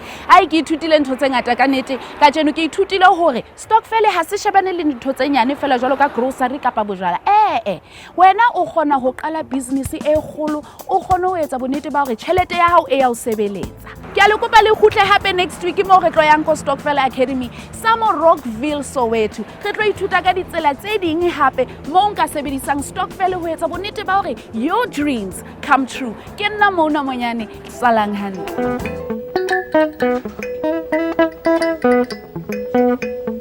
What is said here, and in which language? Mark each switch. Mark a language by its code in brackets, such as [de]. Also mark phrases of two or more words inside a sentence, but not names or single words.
[st] ai ke ithutile ntho tse ngata ka nnete ka jeno ke ithutile hore stokvel ha se shebane le ntho tse nyane fela jwalo ka grocery kapa bojwala wena o kgona ho qala business e kgolo o kgone ho etsa bonnete ba hore tjhelete ya hao e ya o sebeletsa ke a le kopa le khutle hape [en] next week [st] mo re tlo yang ko Stokvel Academy sa mo Rockville Soweto re tlo ithuta ka ditsela tse ding hape mo nka sebedisang stokvel ho etsa bonnete ba hore [en] your dreams come true [st] ke nna mona monyane salang hantle